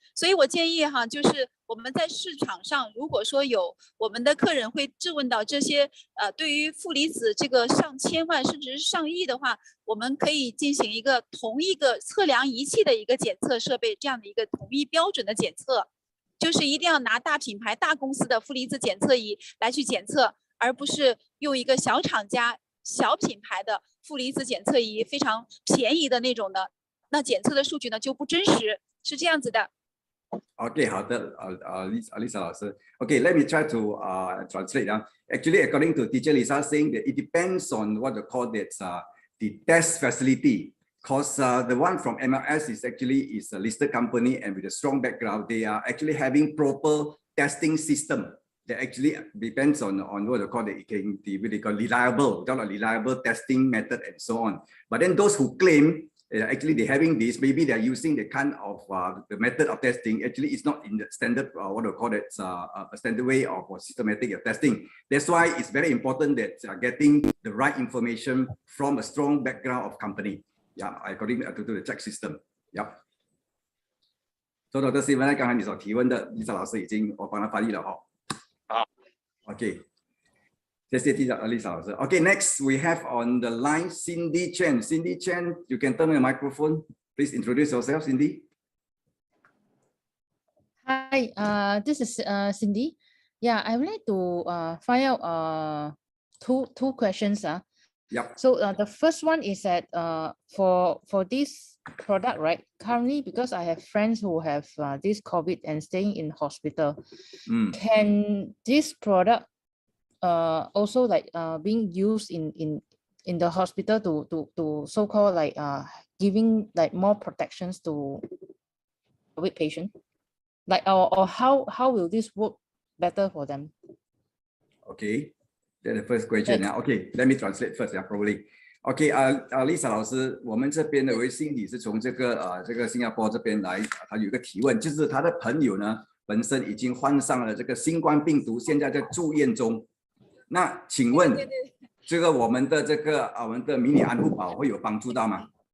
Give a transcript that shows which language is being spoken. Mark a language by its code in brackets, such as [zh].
[zh] 所以我建议哈，就是我们在市场上，如果说有我们的客人会质问到这些对于负离子这个上千万甚至是上亿的话，我们可以进行一个同一个测量仪器的一个检测设备，这样的一个统一标准的检测，就是一定要拿大品牌、大公司的负离子检测仪来去检测，而不是用一个小厂家、小品牌的负离子检测仪，非常便宜的那种的，那检测的数据呢就不真实，是这样子的。 [en] Okay, [zh] 好的，Lisa 老师。 [en] Okay, let me try to translate. Actually, according to teacher Lisa saying that it depends on what they call that the test facility. Because the one from MLS is actually a listed company and with a strong background, they are actually having proper testing system that actually depends on what they call reliable testing method and so on. But then those who claim actually they're having this, maybe they're using the kind of the method of testing, actually it's not in the standard, what do you call it, a standard way of systematic testing. That's why it's very important that getting the right information from a strong background of company, yeah, according to the check system, yeah. So Dr. [zh] Steven 刚才你所提问的，Lisa 老师已经我帮他翻译了哈。好，OK。 谢谢 Lisa 老师。 [en] Okay, next we have on the line Cindy Chen. Cindy Chen, you can turn on your microphone. Please introduce yourself, Cindy. Hi, this is Cindy. Yeah, I would like to find out two questions. Yep. So the first one is that for this product, right? Currently, because I have friends who have this COVID and staying in hospital, can this product also like being used in the hospital to so-called like giving like more protections to COVID patient, like or how will this work better for them? Okay, that's the first question. Yeah. Okay, let me translate first. Yeah, probably. [zh] Okay, Lisa 老师，我们这边的维心理是从这个新加坡这边来，他有一个提问，就是他的朋友呢本身已经患上了这个新冠病毒，现在在住院中。那请问，这个我们的迷你安护宝会有帮助到吗？